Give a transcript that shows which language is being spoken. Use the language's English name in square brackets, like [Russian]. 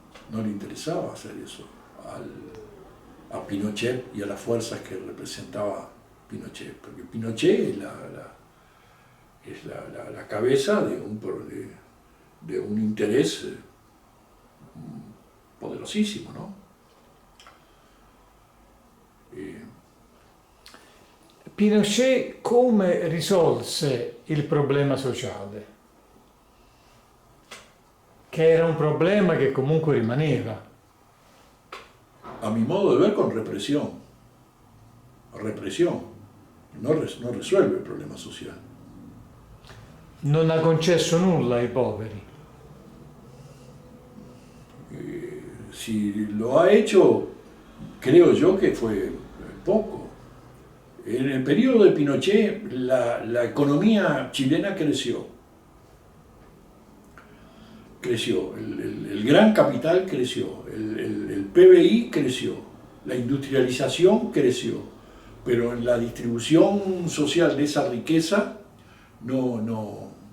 [Spanish] No le interesaba hacer eso a Pinochet y a las fuerzas que representaba Pinochet, porque Pinochet es la cabeza de un interés poderosissimo, no? [Italian] Pinochet come risolse il problema sociale? Che era un problema che comunque rimaneva. [Spanish] A mi modo de ver, con represión. Represión. No resuelve [Italian] il problema sociale. Non ha concesso nulla ai poveri. [Spanish] Si lo ha hecho, creo yo que fue poco. En el periodo de Pinochet, la economía chilena creció. El gran capital creció, el PBI creció, la industrialización creció, pero en la distribución social de esa riqueza, no.